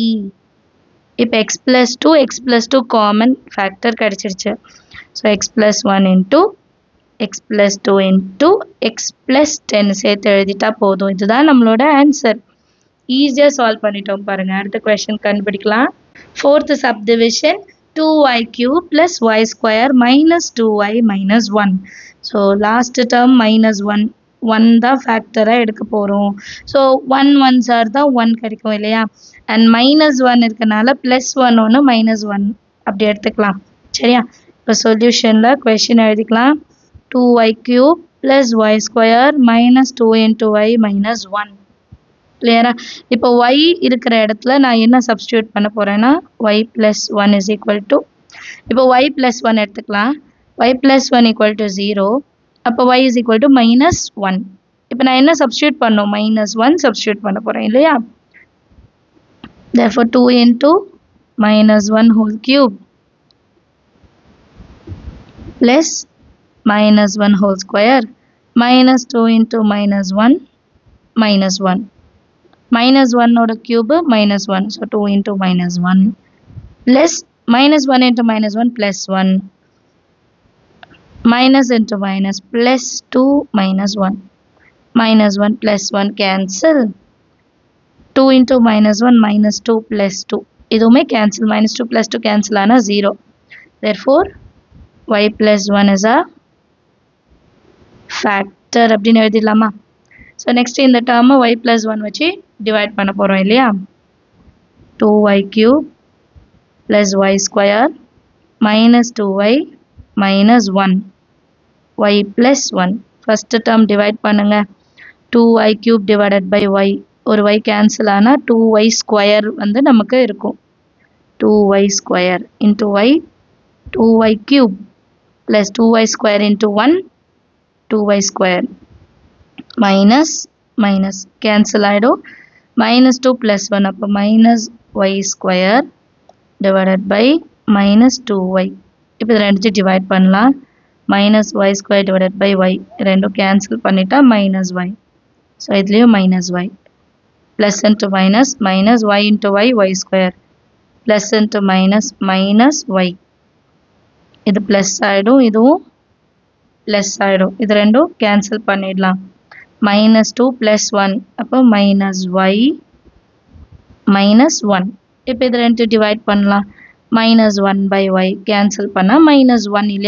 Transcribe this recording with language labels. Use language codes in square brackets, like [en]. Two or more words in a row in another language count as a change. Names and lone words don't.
[ta] இப்போ [en] x plus 2 common factor [ta] கிடச்சிருச்சு. [en] So x plus 1 into x plus 2 into x plus 10 [ta] சேர்த்து எழுதிட்டா போதும். இதுதான் நம்மளோட ஆன்சர். ஈஸியாக சால்வ் பண்ணிட்டோம் பாருங்கள். அடுத்த கொஸ்டின் கண்டுபிடிக்கலாம். [en] fourth subdivision 2y cube plus y square minus 2y minus 1. so last term minus 1 [ta] 1 தான் ஃபேக்டராக எடுக்க போகிறோம். ஸோ 1 1s ஆர் தான் 1 கிடைக்கும் இல்லையா? அண்ட் -1 இருக்கனால +1 ஒன்று -1 அப்படி எடுத்துக்கலாம். சரியா? இப்போ சொல்யூஷனில் கொஷின் எழுதிக்கலாம். [en] 2y³ + y² -2 × y - 1. [ta] கிளியரா? இப்போ y இருக்கிற இடத்துல நான் என்ன சப்ஸ்டியூட் பண்ண போகிறேன்னா y + 1 = இப்போ y + 1 எடுத்துக்கலாம். y + 1 = 0. அப்போ y = -1. இப்போ நான் என்ன சப்ஸ்டியூட் பண்ணோம்? -1 சப்ஸ்டியூட் பண்ண போகிறேன் இல்லையா? [en] Therefore 2 × -1 whole cube plus -1 whole square minus 2 × -1 -1. [ta] -1 ஓட cube -1. [en] So 2 × -1 plus -1 × -1 +1 minus into minus plus 2 -1 -1 +1 cancel. [ta] 2 × -1 -2 +2 இதுவுமே cancel. -2 +2 cancel ஆனா 0. [en] Therefore y + 1 is a factor [ta] அப்படின்னு எழுதிடலாமா? [en] So next [ta] இந்த term y + 1 வச்சு divide பண்ண போகிறோம் இல்லையா? [en] 2y³ + y² -2y -1 y + 1. first term divide பண்ணுங்க. 2y³ divided by y. [ta] ஒரு y cancel ஆனா 2y² வந்து நமக்கு இருக்கும். [en] 2y² into y 2y³ plus 2y² into 1 2y² minus cancel ஆயிடும். -2 + 1 அப்போ -y² divided by -2y. [ta] இப்போ இது ரெண்டு டிவைட் பண்ணலாம். [en] -y² divided by y [ta] ரெண்டும் கேன்சல் பண்ணிட்டா -y. [en] ஸோ இதுலேயும் -y. plus into minus y into y y². plus into minus y. [ta] இது ப்ளஸ் ஆகிடும், இதுவும் ப்ளஸ் ஆகிடும். இது ரெண்டும் கேன்சல் பண்ணிடலாம். -2 + 1 அப்போ -y -1. இப்போ இது ரெண்டு டிவைட் பண்ணலாம். [en] -1 by y [ta] கேன்சல் பண்ணால் -1 இல்லையா?